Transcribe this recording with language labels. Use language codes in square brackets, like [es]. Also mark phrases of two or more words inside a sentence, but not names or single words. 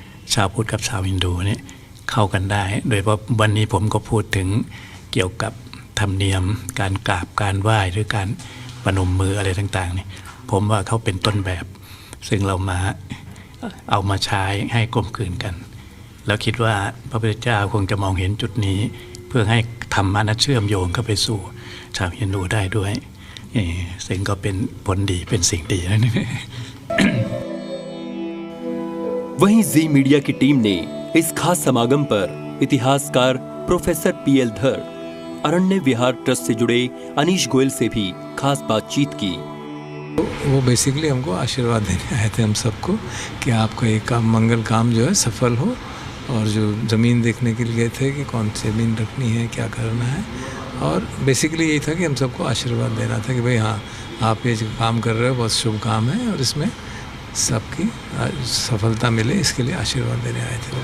[th] ชาวพุทธกับชาวฮินดูเนี่ยเข้ากันได้โดยเฉพาะวันนี้ผมก็พูดถึงเกี่ยวกับธรรมเนียมการกราบการไหว้หรือการประนมมืออะไรต่างๆนี่ผมว่าเขาเป็นต้นแบบซึ่งเรามาเอามาใช้ให้กลมกลืนกันแล้วคิดว่าพระพุทธเจ้าคงจะมองเห็นจุดนี้เพื่อให้ธรรมะนั้นเชื่อมโยงเข้าไปสู่ชาวฮินดูได้ด้วยซึ่งก็เป็นผลดีเป็นสิ่งดีนะ [hi] वहीं जी मीडिया की टीम ने इस खास समागम पर इतिहासकार प्रोफेसर पीएल धर, अरण्य विहार ट्रस्ट से जुड़े अनीश गोयल से भी खास बातचीत की। वो बेसिकली हमको आशीर्वाद देने आए थे हम सबको कि आपका एक काम मंगल काम जो है सफल हो, और जो ज़मीन देखने के लिए गए थे कि कौन सी ज़मीन रखनी है क्या करना है, और बेसिकली यही था कि हम सबको आशीर्वाद देना था कि भाई हाँ आप ये जो काम कर रहे हो बहुत शुभ काम है और इसमें सबकी सफलता मिले, इसके लिए आशीर्वाद देने आए थे।